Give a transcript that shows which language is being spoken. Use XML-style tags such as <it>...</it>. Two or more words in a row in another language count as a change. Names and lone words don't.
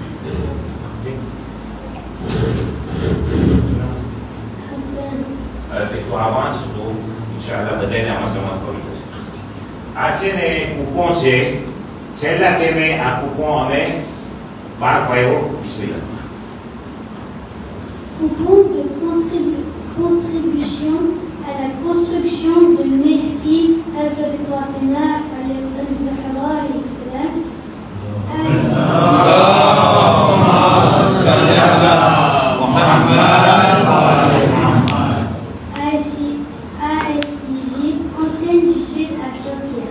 <gu>તો આ વાંચું તો ઇન્શાઅલ્લાહ બધાને આમાં સમજ પડી જશે આ છે ને કૂપો છે છેલ્લા ટેમે આ કૂપો અમે બહાર પાડ્યો બિસ્મિલ્લાહ</gu> <fr>Coupon de contribution à la construction de Mehdi Hazrat Fatima al-Zahra</fr> <ar>عليه السلام</ar> <fr>ASIJ, antenne du Sud à Saint-Pierre.</fr>